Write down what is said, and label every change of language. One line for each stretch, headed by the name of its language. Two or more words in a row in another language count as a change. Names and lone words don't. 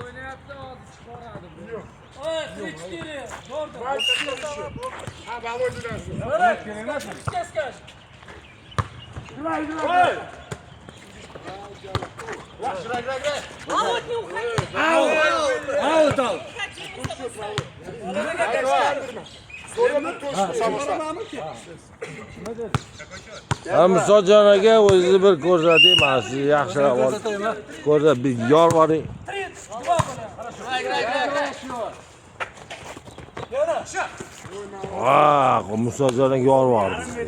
Uzbek: Ha, Володя nasıl?
Russian: Играй. Играй. Володь, не уходи! Аут дал.
Uzbek: Musojon aka o'zingizni bir ko'rsating, mana sizni yaxshilab olib. Ko'rsat, bir yorvoring. Musojon aka yorvordi.